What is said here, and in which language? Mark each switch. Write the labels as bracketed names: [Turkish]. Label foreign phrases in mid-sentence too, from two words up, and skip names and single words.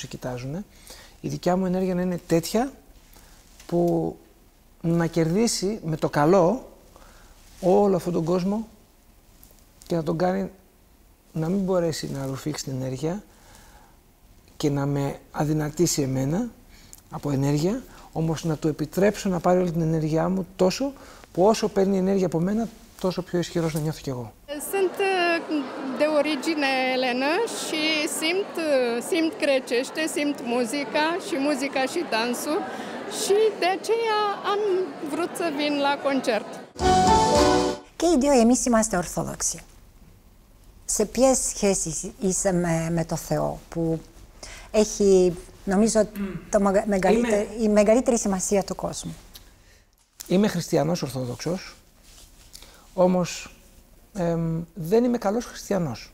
[Greek] κοιτάζουν, η δικιά μου ενέργεια να είναι τέτοια που να κερδίσει με το καλό όλο αυτόν τον κόσμο και να τον κάνει να μην μπορέσει να ρουφήξει την ενέργεια και να με αδυνατήσει εμένα από ενέργεια, όμως να του επιτρέψω να πάρει όλη την ενέργειά μου τόσο που όσο παίρνει ενέργεια από μένα, τόσο πιο ισχυρός να νιώθω κι εγώ. [Romanian] Sunt de origine elenă și simt grecește, simt muzica și muzica și dansul și de aceea am vrut să vin la concert. [Greek] Και οι δύο εμείς είμαστε Ορθόδοξοι. Σε ποιες σχέσεις είσαι με το Θεό που έχει, νομίζω, η μεγαλύτερη σημασία του κόσμου? Είμαι χριστιανός Ορθόδοξος, όμως δεν είμαι καλός χριστιανός.